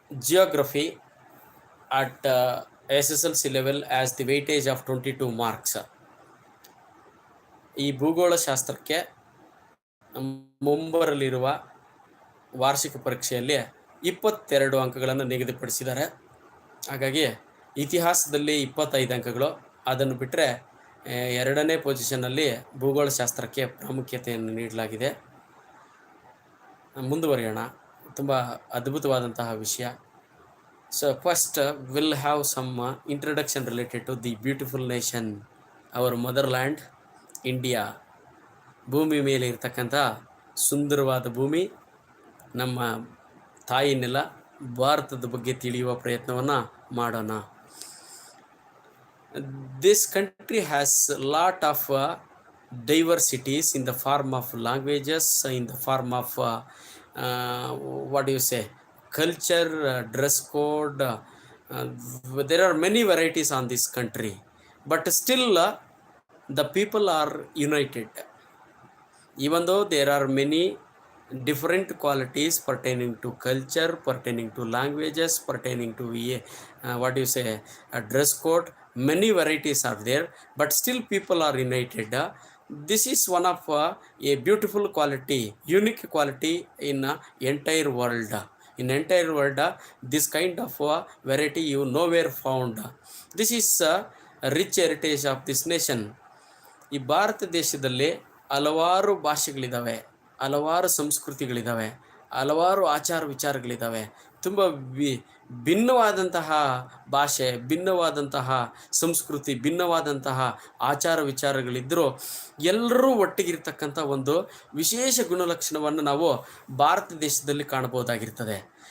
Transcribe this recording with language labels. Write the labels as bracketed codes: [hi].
[en] Geography at SSLC level as the weightage of 22 marks. [kn] ಈ ಭೂಗೋಳ ಶಾಸ್ತ್ರಕ್ಕೆ ಮುಂಬರಲಿರುವ ವಾರ್ಷಿಕ ಪರೀಕ್ಷೆಯಲ್ಲಿ 22 ಅಂಕಗಳನ್ನು ನಿಗದಿಪಡಿಸಿದ್ದಾರೆ. ಹಾಗಾಗಿ ಇತಿಹಾಸದಲ್ಲಿ 25 ಅಂಕಗಳು, ಅದನ್ನು ಬಿಟ್ಟರೆ 2ನೇ ಪೊಸಿಷನ್ನಲ್ಲಿ ಭೂಗೋಳಶಾಸ್ತ್ರಕ್ಕೆ ಪ್ರಾಮುಖ್ಯತೆಯನ್ನು ನೀಡಲಾಗಿದೆ. ಮುಂದುವರಿಯೋಣ. ತುಂಬ ಅದ್ಭುತವಾದಂತಹ ವಿಷಯ. [en] So first will have some introduction related to the beautiful nation, our mother land India. [kn] ಭೂಮಿ ಮೇಲೆ ಇರ್ತಕ್ಕಂಥ ಸುಂದರವಾದ ಭೂಮಿ, ನಮ್ಮ ತಾಯಿ ನೆಲ ಭಾರತದ ಬಗ್ಗೆ ತಿಳಿಯುವ ಪ್ರಯತ್ನವನ್ನು ಮಾಡೋಣ. [en] This country has a lot of diversities in the form of languages, in the form of what do you say, culture, dress code. There are many varieties on this country, but still the people are united. Even though there are many different qualities pertaining to culture, pertaining to languages, pertaining to what do you say, a dress code, many varieties are there, but still people are united. This is one of a beautiful quality, unique quality in entire world. In entire world, this kind of variety you nowhere found. This is rich heritage of this nation. [kn] ಈ ಭಾರತ ದೇಶದಲ್ಲಿ ಹಲವಾರು ಭಾಷೆಗಳಿದ್ದಾವೆ, ಹಲವಾರು ಸಂಸ್ಕೃತಿಗಳಿದ್ದಾವೆ, ಹಲವಾರು ಆಚಾರ ವಿಚಾರಗಳಿದ್ದಾವೆ. ತುಂಬ ಭಿನ್ನವಾದಂತಹ ಭಾಷೆ, ಭಿನ್ನವಾದಂತಹ ಸಂಸ್ಕೃತಿ, ಭಿನ್ನವಾದಂತಹ ಆಚಾರ ವಿಚಾರಗಳಿದ್ದರೂ ಎಲ್ಲರೂ ಒಟ್ಟಿಗಿರ್ತಕ್ಕಂಥ ಒಂದು ವಿಶೇಷ ಗುಣಲಕ್ಷಣವನ್ನು ನಾವು ಭಾರತ ದೇಶದಲ್ಲಿ ಕಾಣಬಹುದಾಗಿರ್ತದೆ.